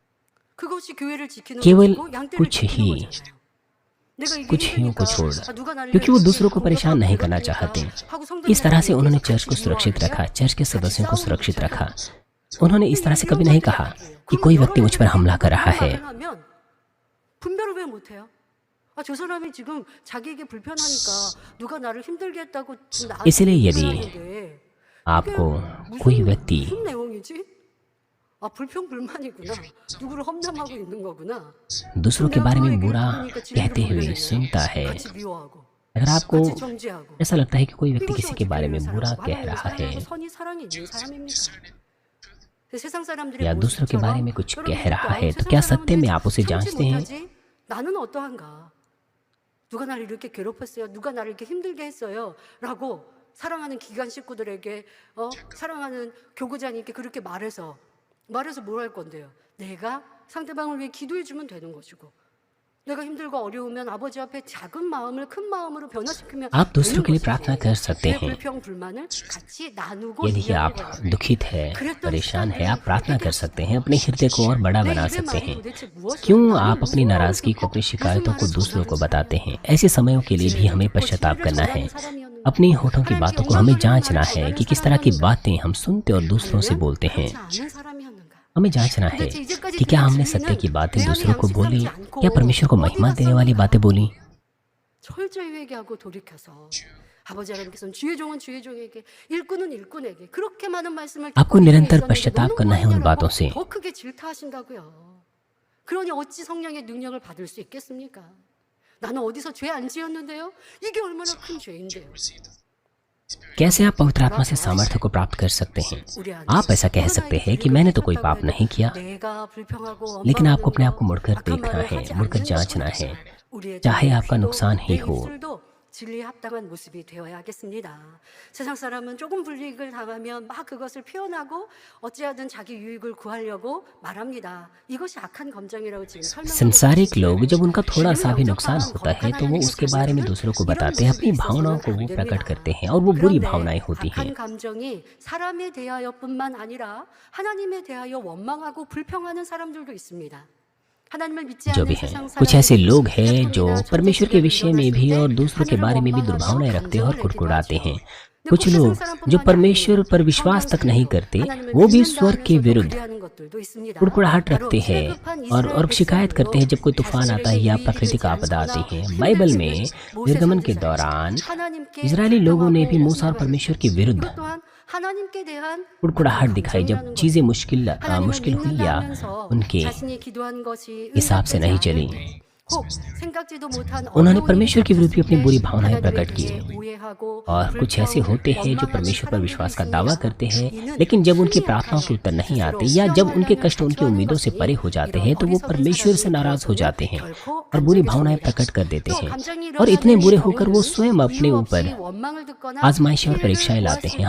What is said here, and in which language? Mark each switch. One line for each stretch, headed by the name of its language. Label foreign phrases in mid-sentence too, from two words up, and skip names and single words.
Hindi: केवल कुछ हियों को छोड़, क्योंकि वो दूसरों को परेशान नहीं करना चाहते। इस तरह से उन्होंने चर्च को सुरक्षित रखा, चर्च के सदस्यों को सुरक्षित रखा। उन्होंने इस तरह से कभी नहीं कहा कि कोई व्यक्ति मुझ पर हमला कर रहा है।
Korean: 저 사람이 지금 자기에게 불편하니까 누가 나를 힘들게 했다고 지금 나한테
Hindi: इसलिए यदि
Korean: 얘기하는데
Hindi: आपको कोई व्यक्ति
Korean: 무슨 내용이지? 아 불평 불만이구나. 누구를 험담하고 있는 거구나.
Hindi: दूसरों के बारे में बुरा कहते हुए सुनता है,
Korean: 같이 미워하고
Hindi: अगर आपको
Korean: 같이 정죄하고
Hindi: ऐसा लगता है कि कोई व्यक्ति
Korean: 이것이
Hindi: किसी के
Korean: 어떻게
Hindi: बारे में
Korean: 되는
Hindi: बुरा
Korean: 사람,
Hindi: कह
Korean: 마음에
Hindi: रहा है
Korean: 사랑하고 선이 사랑이 있는 사람입니까? 세상 사람들의
Hindi: या दूसरों के बारे
Korean: 모습처럼
Hindi: में कुछ
Korean: 여러분
Hindi: कह रहा
Korean: 아우,
Hindi: है, तो
Korean: 세상
Hindi: क्या सत्य में
Korean: 사람들이
Hindi: आप उसे
Korean: 참지
Hindi: जांचते हैं?
Korean: 못하지? 나는 어떠한가? 누가 나를 이렇게 괴롭혔어요? 누가 나를 이렇게 힘들게 했어요? 라고 사랑하는 기관 식구들에게 사랑하는 교구장님께 그렇게 말해서 뭘 할 건데요? 내가 상대방을 위해 기도해 주면 되는 것이고 내가 힘들고 어려우면 아버지 앞에 작은 마음을 큰 마음으로 변화시키면
Hindi: आप दूसरों के लिए
Korean: 되는
Hindi: प्रार्थना
Korean: 것이지.
Hindi: कर सकते
Korean: 내
Hindi: हैं।
Korean: 불평 불만을 같이 나누고
Hindi: यदि
Korean: 이야기를
Hindi: आप
Korean: 해요.
Hindi: दुखित है, परेशान है, आप प्रार्थना कर सकते हैं, अपने हृदय को और बड़ा
Korean: 내
Hindi: बना
Korean: 입의
Hindi: सकते
Korean: 말이
Hindi: हैं।
Korean: 도대체 무엇이야?
Hindi: क्यों
Korean: 나는
Hindi: आप अपनी
Korean: 무슨
Hindi: नाराजगी
Korean: 말을
Hindi: को, अपनी
Korean: 듣고
Hindi: शिकायतों को
Korean: 무슨
Hindi: दूसरों
Korean: 말을
Hindi: को
Korean: 전하는지
Hindi: बताते हैं? ऐसे समयों के लिए भी हमें पश्चाताप करना है। अपनी होठों की बातों को हमें जांचना है कि किस तरह की बातें हम सुनते और दूसरों से बोलते हैं।
Korean: 그렇지 않은 사람이었는가?
Hindi: हमें जांचना है कि क्या हमने सत्य की बातें दूसरों को बोली या परमेश्वर को महिमा देने वाली बातें बोली।
Korean: 철저히 회개하고 돌이켜서 아버지 하나님께서는 주의 종은 주의 종에게 일꾼은 일꾼에게 그렇게 많은 말씀을
Hindi: आपको
Korean: 듣고
Hindi: निरंतर
Korean: 있었는데
Hindi: पश्चाताप
Korean: 너는
Hindi: करना है उन
Korean: 뭐하냐라고
Hindi: बातों से।
Korean: 더 크게 질타하신다고요. 그러니 어찌 성령의 능력을 받을 수 있겠습니까? 나는 어디서 죄 안 지었는데요? 이게 얼마나 큰 죄인데요.
Hindi: कैसे आप पवित्र आत्मा से सामर्थ्य को प्राप्त कर सकते हैं? आप ऐसा कह सकते हैं कि मैंने तो कोई पाप नहीं किया, लेकिन आपको अपने आप को मुड़कर देखना है, मुड़कर जांचना है, चाहे आपका नुकसान ही हो।
Korean: 진리에 합당한 모습이 되어야겠습니다. 세상 사람은 조금 불이익을 당하면 막 그것을 표현하고 어찌하든 자기 유익을 구하려고 말합니다. 이것이 악한 감정이라고 지금 설명하고
Hindi: संसारिक लोग जब उनका थोड़ा सा भी नुकसान होता है तो वो उसके बारे में दूसरों को बताते हैं, अपनी भावनाओं को वो प्रकट करते हैं और वो बुरी भावनाएं होती हैं।
Korean: 악한 감정이 사람에 대하여뿐만 아니라 하나님에 대하여 원망하고 불평하는 사람들도 있습니다.
Hindi: जो भी हैं, कुछ ऐसे लोग हैं जो परमेश्वर के विषय में भी और दूसरों के बारे में भी दुर्भावनाएं रखते हैं और कुड़कुड़ाते हैं। कुछ लोग जो परमेश्वर पर विश्वास तक नहीं करते, वो भी स्वर्ग के विरुद्ध कुड़कुड़ाहट रखते हैं और शिकायत करते हैं जब कोई तूफान आता है या प्राकृतिक आपदा आती है। बाइबल में निर्गमन के दौरान इजरायली लोगों ने भी मूसा और परमेश्वर के विरुद्ध
Korean: 하나님께 대한
Hindi: कुड़कुड़ाहट दिखाई जब चीजें मुश्किल हुई या उनके
Korean: 자신이 기도한 것이
Hindi: हिसाब से नहीं चली।
Korean: 혹 생각지도 못한
Hindi: उन्होंने
Korean: 어려운
Hindi: परमेश्वर के विरुद्ध भी अपनी बुरी भावनाएं
Korean: 하나님에게
Hindi: प्रकट की।
Korean: 오해하고
Hindi: और कुछ ऐसे होते हैं जो परमेश्वर पर विश्वास का दावा करते हैं, लेकिन जब उनकी प्रार्थनाओं के उत्तर नहीं आते या जब उनके कष्ट उनकी उम्मीदों से परे हो जाते हैं तो वो परमेश्वर से नाराज हो जाते हैं और बुरी भावनाएं प्रकट कर देते हैं और इतने बुरे होकर वो स्वयं अपने ऊपर आजमाइशें और परीक्षाएं लाते हैं।